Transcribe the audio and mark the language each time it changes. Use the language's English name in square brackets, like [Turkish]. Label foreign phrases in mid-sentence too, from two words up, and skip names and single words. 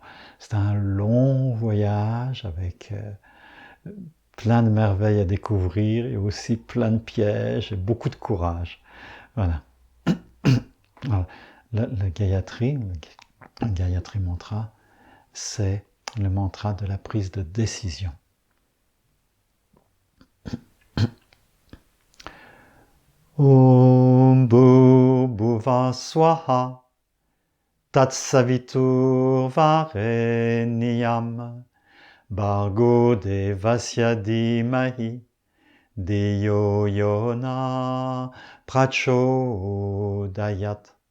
[French] C'est un long voyage avec plein de merveilles à découvrir et aussi plein de pièges et beaucoup de courage. Voilà. Alors, le Gayatri Mantra, c'est le mantra de la prise de décision. [Sanskrit] Om Bhuvah Swaha Tatsavitur Varenyam Bhargo Devasya Dhimahi Dhiyo Yona Prachodayat.